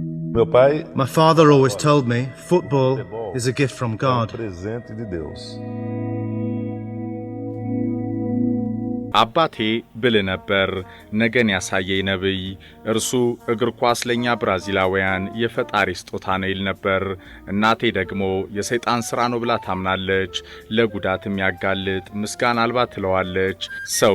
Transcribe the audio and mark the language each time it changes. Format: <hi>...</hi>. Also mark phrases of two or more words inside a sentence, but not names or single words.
<pt>Meu pai</pt> <en>My father always told me football is a gift from God.</en> <pt>presente de Deus.</pt> <am>አባቴ ብል ነበር ነገን ያሳየኝ ነብይ እርሱ እግር ኳስ ለኛ ብራዚላውያን የፈጣሪ ስጦታ ነው ይል ነበር። እናቴ ደግሞ የሰይጣን ሥራ ነው ብላ ታምናለች። ለጉዳትም ያጋልጥ ምስጋና አልባ ትለዋለች። ሰው</am>